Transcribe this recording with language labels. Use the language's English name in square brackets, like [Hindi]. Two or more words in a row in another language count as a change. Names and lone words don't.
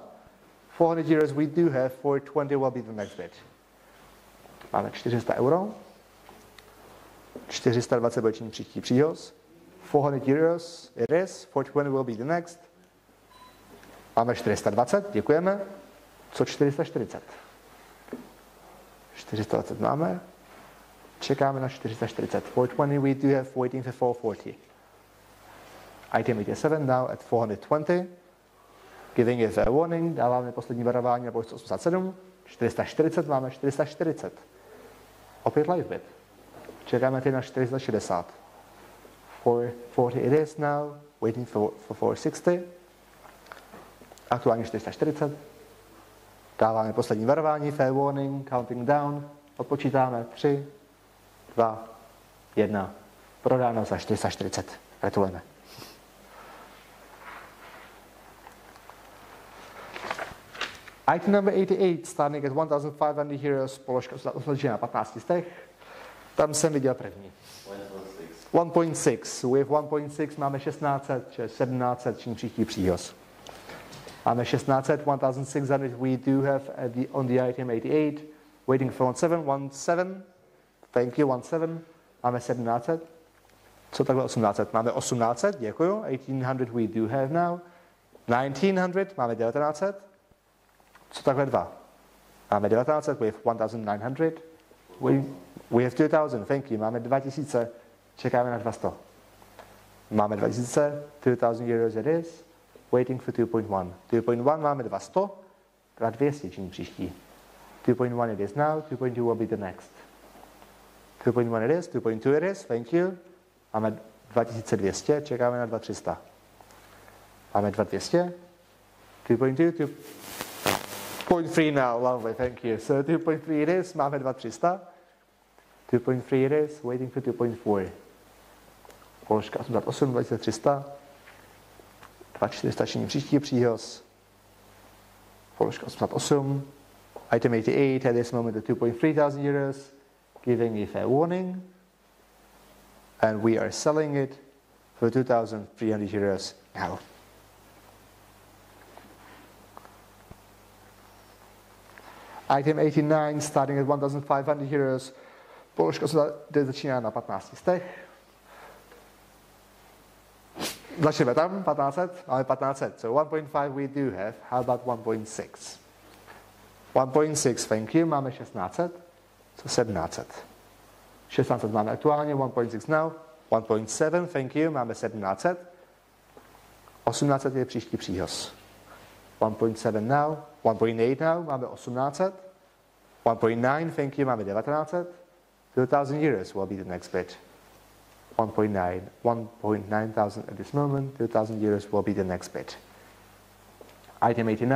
[English] 400 euros we do have, 420 will be the next bid. [Czech] Máme 400 euro. 420 bude činit příští příhoz. [English] 400 euros it is, 420 will be the next. [Czech] Máme 420, děkujeme. Co 440? 420 máme. Čekáme na [English] 440. 420 we do have, waiting for 440. Item 87 now at 420. Giving it a warning, [Czech] dáváme poslední varování na položce 87. 440 máme 440. Opět [English] live bid. [Czech] Čekáme teď na [English] 460. 440 it is now, waiting for 460. [Czech] Aktuálně 440. Dáváme poslední varování, [English] fair warning, counting down. [Czech] Odpočítáme 3, 2, 1. Prodáno za 440. Gratulujeme. [English] Item number 88, starting at 1,500 euros, [Czech] položka začíná na 15 stech. Tam jsem viděl první. 1.6. [English] We have 1.6, [Czech] máme 1600, 1700, čím příští příhoz. [English] Máme 1600, 1600 we do have on the item 88. Waiting for 17, thank you, 17. [Czech] Máme 1700. Co takhle 1800? Máme 1800, děkuju. [English] 1800 we do have now. 1900, [Czech] máme 1900. Co takhle 2? Máme 1900, [English] we have 1900. We have 2000, thank you. [Czech] Máme 2000, čekáme na 200. Máme 2000, [English] 2000 euros it is. Waiting for [Czech] 2.1. 2.1 máme 200, 200 činí příští. [English] 2.1 it is now, 2.2 will be the next. 2.1 it is, 2.2 it is, thank you. [Czech] Máme 2200, čekáme na 2300. [English] Máme 2200, 2.2, 2.3 now, lovely, thank you. So 2.3 it is, máme 2300. 2.3 it is, waiting for 2.4. [Czech] Položka 88, 2300. 2400 činí příští příhoz. Položka 88. [English] Item 88 at this moment at 2.3 thousand euros, giving a fair warning. And we are selling it for 2,300 euros now. Item 89 starting at 1,500 euros. [Czech] Položka začíná na 15 stech. Začneme tam, 1500, máme 1500. [English] So 1.5 we do have, how about 1.6? 1.6, thank you, [Czech] máme 1600, so 1700. [English] 1600 [Czech] máme aktuálně, [English] 1.6 now, 1.7, thank you, [Czech] máme 1700. 1800 je příští příhoz. [English] 1.7 now, 1.8 now, [Czech] máme 1800. [English] 1.9, thank you, máme 1900. 2,000 euros will be the next bid. 1.9 thousand at this moment, 2,000 euros will be the next bid.